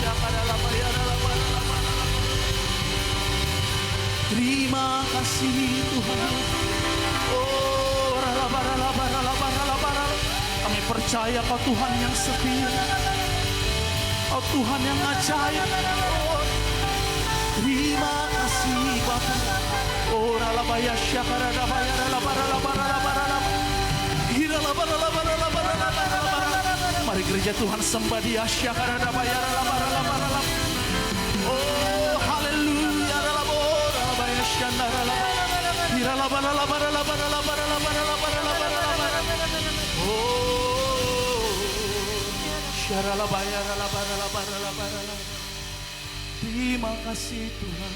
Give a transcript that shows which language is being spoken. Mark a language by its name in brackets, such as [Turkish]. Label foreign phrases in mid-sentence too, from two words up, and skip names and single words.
[Indonesian] Terima kasih Tuhan. Oh, kami percaya Kau Tuhan yang setia, Kau Tuhan yang ajaib. Oh, terima kasih Bapa. Oh, ralabaya syakarada bayara labara. Mari gereja Tuhan sembah Dia syakarada bayara labara. Oh, haleluya. Terima kasih Tuhan.